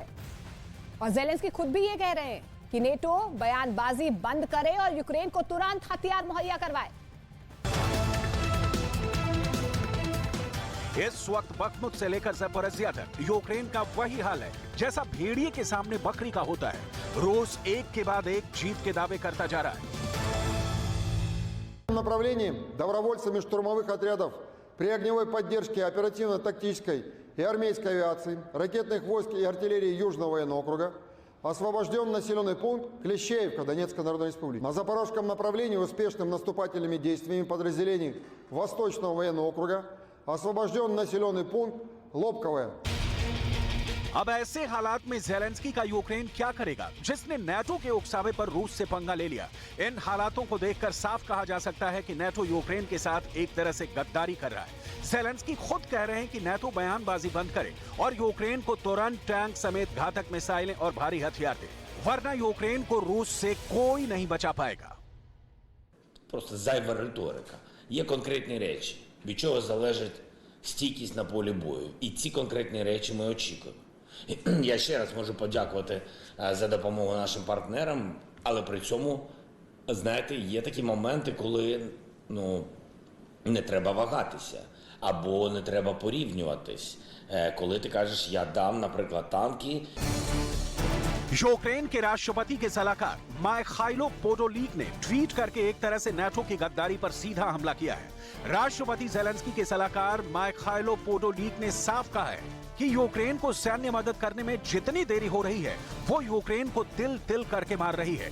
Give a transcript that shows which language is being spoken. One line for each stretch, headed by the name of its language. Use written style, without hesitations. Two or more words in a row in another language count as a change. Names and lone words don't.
Hindi: और ज़ेलेंस्की खुद भी ये कह रहे हैं कि नेटो बयानबाजी बंद करे और यूक्रेन को तुरंत हथियार मुहैया करवाए। इस वक्त बखमुत से लेकर ज़पोरिज़िया तक यूक्रेन का वही हाल है जैसा भेड़िए के सामने बकरी का होता है। रूस एक के बाद एक जीत के दावे करता जा रहा है।
Russian: Направлении добровольцами штурмовых отрядов при огневой поддержке оперативно-тактической и армейской авиации, ракетных войск и артиллерии Южного военного округа освобожден населенный пункт Клещеевка Донецкой Народной Республики. На запорожском направлении успешным наступательными действиями подразделений Восточного военного округа освобожден населенный пункт Лобковое.
Hindi: अब ऐसे हालात में ज़ेलेंस्की का यूक्रेन क्या करेगा, जिसने नेटो के उकसावे पर रूस से पंगा ले लिया। इन हालातों को देखकर साफ कहा जा सकता है कि नेटो यूक्रेन के साथ एक तरह से गद्दारी कर रहा है। ज़ेलेंस्की खुद कह रहे हैं कि नेटो बयानबाजी बंद करे और यूक्रेन को तुरंत टैंक समेत घातक मिसाइलें और भारी हथियार दे, वरना यूक्रेन को रूस से कोई नहीं बचा पाएगा।
Ukrainian: Просто зайва риторика. Є конкретні речі, від чого залежить стійкість на полі бою. І ці конкретні речі ми очікуємо. Я ще раз можу подякувати за допомогу нашим партнерам, але при цьому, знаєте, є такі моменти, коли не треба вагатися або не треба порівнюватись. Коли ти кажеш, я дам, наприклад, танки.
Hindi: यूक्रेन के राष्ट्रपति के सलाहकार माइखाइलो पोडोलिक ने ट्वीट करके एक तरह से नेटो की गद्दारी पर सीधा हमला किया है। राष्ट्रपति ज़ेलेंस्की के सलाहकार माइखाइलो पोडोलिक ने साफ कहा है कि यूक्रेन को सैन्य मदद करने में जितनी देरी हो रही है, वो यूक्रेन को तिल तिल करके मार रही है।